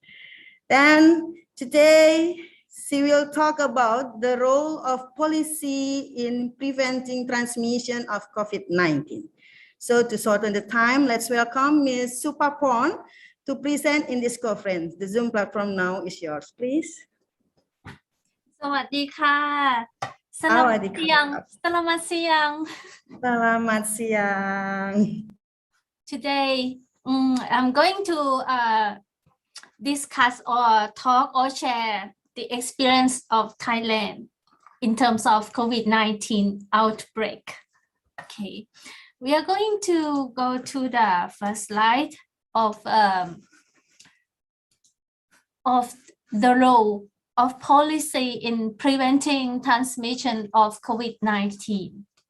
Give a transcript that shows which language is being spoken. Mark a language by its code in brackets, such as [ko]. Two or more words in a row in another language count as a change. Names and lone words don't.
[en] Then today, she will talk about the role of policy in preventing transmission of COVID-19. So to shorten the time, let's welcome Ms. Supaporn to present in this conference. The Zoom platform now is yours, please. [th] สวัสดีค่ะ [id] Selamat siang. Selamat siang. Selamat siang. [en] Today, I'm going to discuss or talk or share the experience of Thailand in terms of COVID-19 outbreak. Okay, we are going to go to the first slide of the role of policy in preventing transmission of COVID-19.